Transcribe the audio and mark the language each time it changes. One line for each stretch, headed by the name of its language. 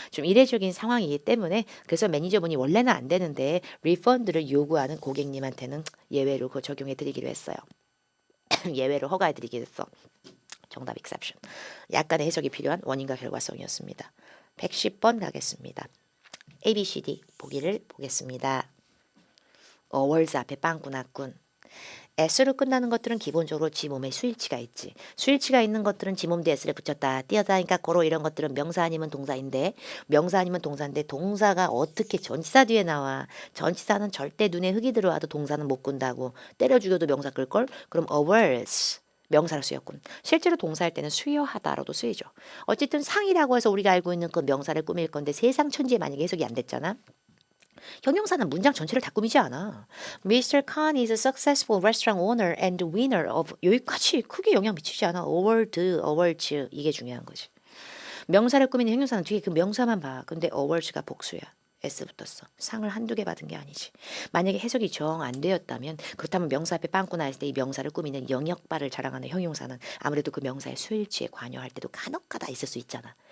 Korean: 좀 이례적인 상황이기 때문에 그래서 매니저분이 원래는 안 되는데 리펀드를 요구하는 고객님한테는 예외로 그거 적용해 드리기로 했어요. 예외로 허가해 드리기로 했어. 정답 exception. 약간의 해석이 필요한 원인과 결과성이었습니다. 110번 가겠습니다. A, B, C, D 보기를 보겠습니다. 월즈 앞에 빵꾸 났군. S로 끝나는 것들은 기본적으로 지 몸에 수일치가 있지. 수일치가 있는 것들은 지 몸 뒤에 S를 붙였다. 띄어다니까 고로 이런 것들은 명사 아니면 동사인데 명사 아니면 동사인데 동사가 어떻게 전치사 뒤에 나와. 전치사는 절대 눈에 흙이 들어와도 동사는 못 꾼다고. 때려 죽여도 명사 끌걸? 그럼 averse. 명사로 쓰였군. 실제로 동사할 때는 수여하다로도 쓰이죠. 어쨌든 상이라고 해서 우리가 알고 있는 그 명사를 꾸밀 건데 세상 천지에 만약에 해석이 안 됐잖아. 형용사는 문장 전체를 다 꾸미지 않아.
English: Mr. Khan is a successful restaurant owner and winner of
Korean: 여기까지 크게 영향 미치지 않아. awards 이게 중요한 거지. 명사를 꾸미는 형용사는 뒤에 그 명사만 봐. 근데 awards가 복수야. S 붙었어. 상을 한두 개 받은 게 아니지. 만약에 해석이 정 안 되었다면 그렇다면 명사 앞에 빵꾸 나 있을 때 이 명사를 꾸미는 영역발을 자랑하는 형용사는 아무래도 그 명사의 수일치에 관여할 때도 간혹가다 있을 수 있잖아.